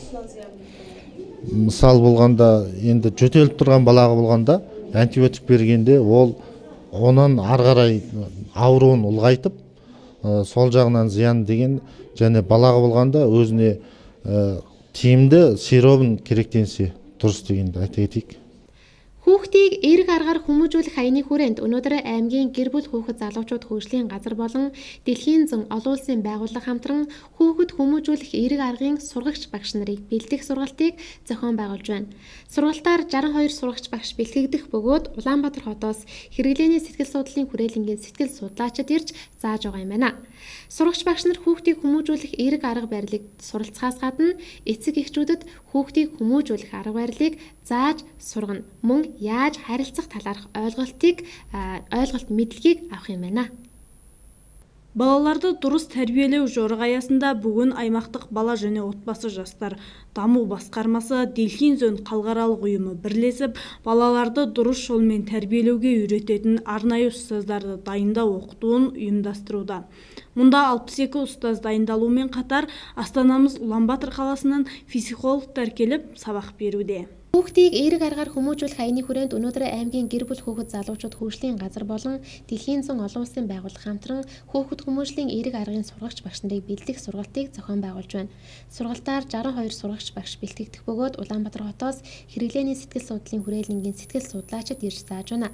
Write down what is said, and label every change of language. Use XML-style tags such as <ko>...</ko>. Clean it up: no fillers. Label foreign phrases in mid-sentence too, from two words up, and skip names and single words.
<kk>Мысал болғанда енді жөтеліп тұрған балаға болғанда антибиотик бергенде ол онан ары қарай ауруын ұлғайтып сол жағынан зиян деген, және балаға болғанда өзіне тиімді сиробын керектенсе дұрыс дегенді айта кетейік.</kk> <mn>Хүүхдийг эерэг аргаар хүмүүжүүлэх аяны хүрээнд өнөөдөр аймгийн гэр бүл хүүхэд залуучууд хөгжлийн газар болон дэлхийн зан олон улсын байгууллага хамтран хүүхэд хүмүүжүүлэх эерэг аргын сургагч багш нарыг бэлдэх сургалтыг зохион байгуулж байна. Сургалтаар 62 сургагч багш бэлтгэгдэх бөгөөд Улаанбаатар хотоос хэрэглээний сэтгэл судлалын хүрээлэнгийн сэтгэл судлаачид ирж зааж байгаа юм байна. Сургагч багш нар хүүхдийг хүмүүжүүлэх эерэг арга барилыг суралцахаас гадна эцэг эхчүүдэд хүүхдийг хүмүүжүүлэх арга барилыг зааж сургана. Мөн яаж харилцах талаарх ойлголт мэдлэгийг авах юм байна.</mn> <kk>Балаларды дұрыс тәрбиелеу жорығы аясында бүгін аймақтық бала және отбасы жастар даму басқармасы Дэлхийн зөн халықаралық ұйымы бірлесіп балаларды дұрыс жолмен тәрбиелеуге үйрететін арнайы ұстаздарды дайындау оқытуын ұйымдастыруда. Мұнда 62 ұстаз дайындалуымен қатар Астанамыз Улаанбаатар қаласынан психологтар келіп сабақ беруде.</kk> <mn>Хүүхдийг эерэг аргаар хүмүүжүүлэх аяны хүрээнд өнөөдөр аймгийн гэр бүл хүүхэд залуучууд хөгжлийн газар болон дэлхийн зан олон улсын байгууллага хамтран хүүхэд хүмүүжлийн эерэг аргын сургагч багш нарыг бэлдэх сургалтыг зохион байгуулж байна. Сургалтаар 62 сургагч багш бэлтгэгдэх бөгөөд Улаанбаатар хотоос хэрэглээний сэтгэл судлалын хүрээлэнгийн сэтгэл судлаачид ирж зааж байна.</mn>